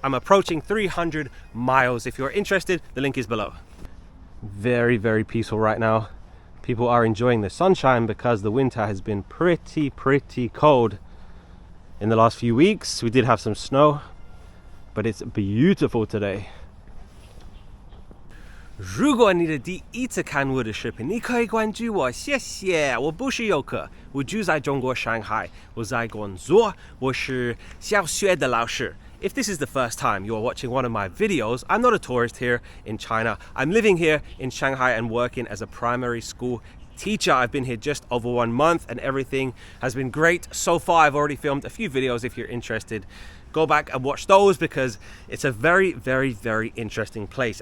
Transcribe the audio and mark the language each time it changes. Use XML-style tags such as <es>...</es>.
<en>I'm approaching 300 miles. If you're interested, the link is below. Very, very peaceful right now. People are enjoying the sunshine because the winter has been pretty cold in the last few weeks. We did have some snow, but it's beautiful today.</en> <zh>如果你的第一次看我的视频，你可以关注我，谢谢。我不是游客，我住在中国上海，我在工作，我是小学的老师。</zh> <en>If this is the first time you're watching one of my videos, I'm not a tourist here in China. I'm living here in Shanghai and working as a primary school teacher. I've been here just over 1 month and everything has been great so far. I've already filmed a few videos. If you're interested, go back and watch those because it's a very, very, very interesting place.</en>